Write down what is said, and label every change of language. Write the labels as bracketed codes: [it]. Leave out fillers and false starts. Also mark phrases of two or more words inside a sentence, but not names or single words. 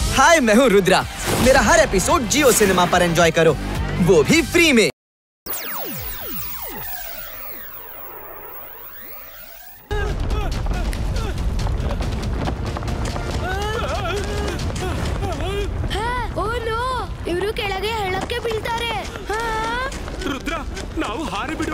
[hi] हाय, मैं हूँ रुद्रा। मेरा हर एपिसोड जियो सिनेमा पर एंजॉय करो, वो भी फ्री में। [kn] ಇವರು ಕೆಳಗೆ ಹಳ್ಳಕ್ಕೆ ಬೀಳ್ತಾರೆ. ರುದ್ರ, ನಾವು ಹಾರಿ ಬಿಡೋಣ.